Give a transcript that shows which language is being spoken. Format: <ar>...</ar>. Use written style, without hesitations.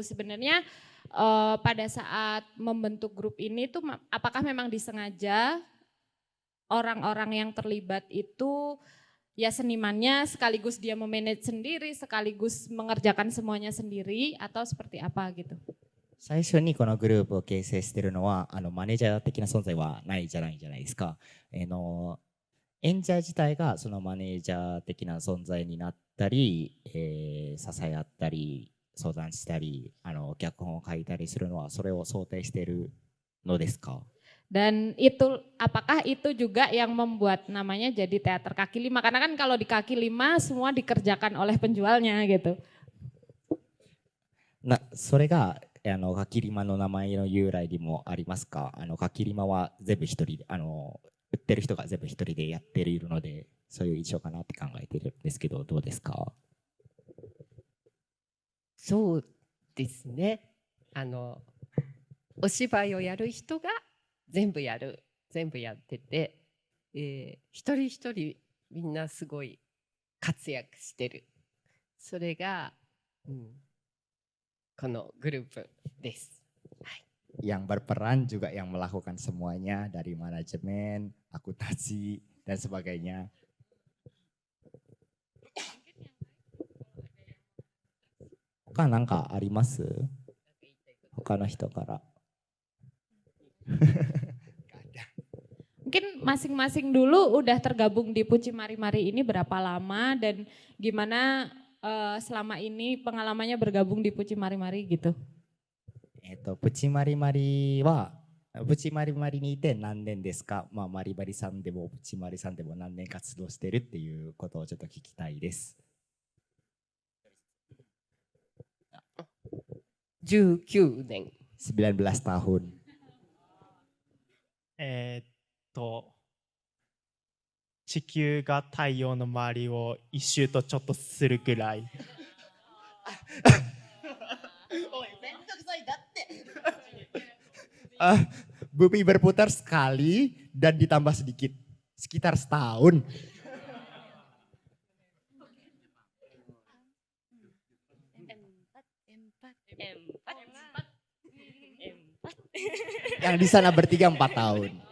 <id>Sebenarnya pada saat membentuk grup ini tuh apakah memang disengaja orang-orang yang terlibat itu ya senimannya sekaligus dia memanage sendiri, sekaligus mengerjakan semuanya sendiri atau seperti apa gitu?</id> <ja>最初にこのグループを形成しているのはマネージャー的な存在はないじゃないですか。演者自体がそのマネージャー的な存在になったり、支え合ったり相談したり脚本を書いたりするのはそれを想定しているのですか？</ja> <id>Dan itu apakah itu juga yang membuat namanya jadi teater kaki lima? Karena kan kalau di kaki lima semua dikerjakan oleh penjualnya gitu.</id> <ja>それがかきりまの名前の由来にもありますか？かきりまは全部一人で売ってる人が全部一人でやっているのでそういう印象かなって考えてるんですけどどうですか？そうですね。お芝居をやる人が全部やってて、一人一人みんなすごい活躍してる。それが、このグループです。</ja> <id>Yang berperan juga yang melakukan semuanya dari manajemen, akuntansi dan sebagainya.</id> <ja>他なんかあります？他の人から。</ja> <id>Mungkin masing-masing dulu udah tergabung di Puci Mari-Mari ini berapa lama dan gimana selama ini pengalamannya bergabung di Puci Mari-Mari gitu.</id> <ja>プチマリマリはプチマリマリにいて何年ですか？マリマリさんでもプチマリさんでも何年活動してるっていうことをちょっと聞きたいです。 19年。</ja> <id>19 tahun。</id> <ja>地球が太陽の周りを一周とちょっとするぐらい。おい、めんどくさいだって。</ja> <id>Bumi berputar sekali dan ditambah sedikit, sekitar setahun. Yang di sana bertiga 4 tahun.</id>